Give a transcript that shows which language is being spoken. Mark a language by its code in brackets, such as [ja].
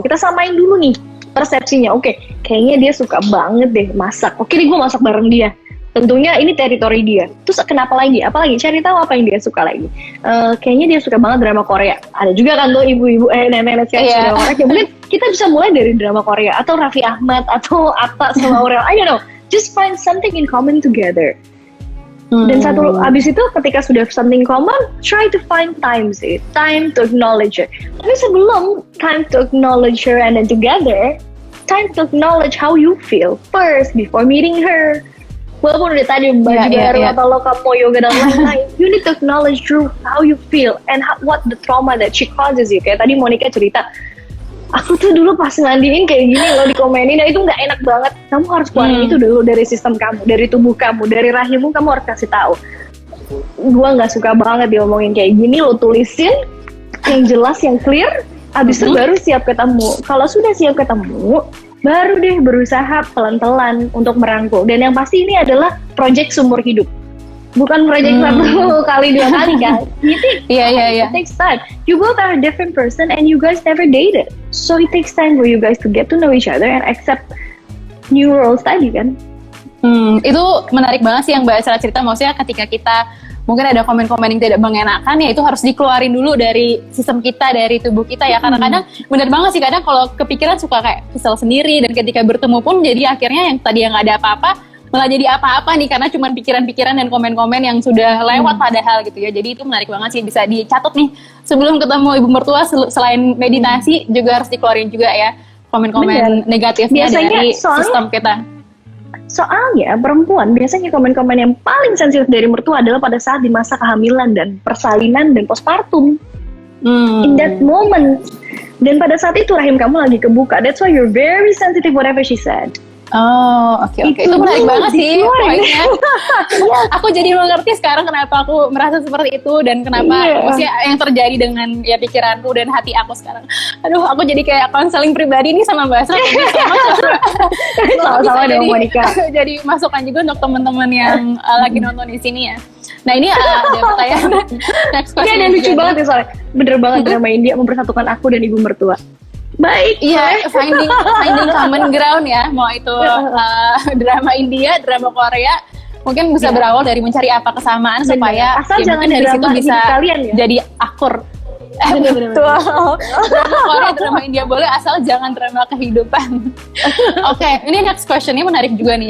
[id] Kita samain dulu nih persepsinya. Oke, kayaknya dia suka banget deh masak. Oke nih, gue masak bareng dia. Tentunya ini teritori dia. Terus kenapa lagi? Apalagi cari tahu apa yang dia suka lagi. Kayaknya dia suka banget drama Korea. Ada juga kan tuh ibu-ibu, nenek-nenek sekarang drama Korea. Mungkin kita bisa mulai dari drama Korea atau Raffi Ahmad atau Atta sama Aurel. [en] I don't know. Just find something in common together. [id] Dan abis itu ketika sudah [en] something common, try to find time to acknowledge it. [id] Tapi sebelum [en] time to acknowledge her and then together, time to acknowledge how you feel first before meeting her. [id] Walaupun udah tadi baju baru atau lo kamu yoga dan lain-lain, [en] you need to acknowledge through how you feel and what the trauma that she causes you. [id] Kayak tadi Monica cerita, aku tuh dulu pas ngandiin kayak gini loh dikomenin, itu nggak enak banget. Kamu harus keluarin itu dulu dari sistem kamu, dari tubuh kamu, dari rahimmu. Kamu harus kasih tahu, gua nggak suka banget diomongin kayak gini. Lo tulisin yang jelas, yang clear. Abis itu baru siap ketemu. Kalau sudah siap ketemu, baru deh berusaha pelan-pelan untuk merangkul. Dan yang pasti ini adalah project seumur hidup, bukan project 1 kali 2 kali kan. [en] It takes time. You both are a different person and you guys never dated, so it takes time for you guys to get to know each other and accept new roles [id] tadi kan. Itu menarik banget sih yang Mbak Asra cerita. Maksudnya ketika kita mungkin ada komen-komen yang tidak mengenakan, ya itu harus dikeluarin dulu dari sistem kita, dari tubuh kita ya. Karena kadang benar banget sih, kadang kalau kepikiran suka kayak kesel sendiri, dan ketika bertemu pun jadi akhirnya yang tadi yang nggak ada apa-apa malah jadi apa-apa nih karena cuma pikiran-pikiran dan komen-komen yang sudah lewat padahal gitu ya. Jadi itu menarik banget sih, bisa dicatat nih sebelum ketemu ibu mertua. Selain meditasi juga harus dikeluarin juga ya komen-komen negatifnya Biasanya dari sistem kita. Soalnya perempuan biasanya komen-komen yang paling sensitif dari mertua adalah pada saat di masa kehamilan dan persalinan dan postpartum. [en] In that moment. [id] Dan pada saat itu rahim kamu lagi kebuka. [en] That's why you're very sensitive whatever she said. [id] Oh, oke. Itu menarik banget sih poinnya. Aku jadi mengerti sekarang kenapa aku merasa seperti itu dan kenapa maksudnya yang terjadi dengan ya pikiranku dan hati aku sekarang. Aduh, aku jadi kayak konseling pribadi nih sama Mbak Asra. Sama-sama dong Monica. Jadi masukan juga untuk teman-teman yang lagi nonton di sini ya. Nah ini ada pertanyaan next question. Ini ada lucu banget ya soalnya. Bener banget drama India mempersatukan aku dan ibu mertua. Baik. Iya, finding common ground ya. Mau itu drama India, drama Korea, mungkin bisa berawal dari mencari apa kesamaan supaya asal ya, jangan dari situ bisa kalian, ya? jadi akur. Betul. Drama Korea, drama India boleh, asal jangan drama kehidupan. Oke, ini next question ini menarik juga nih.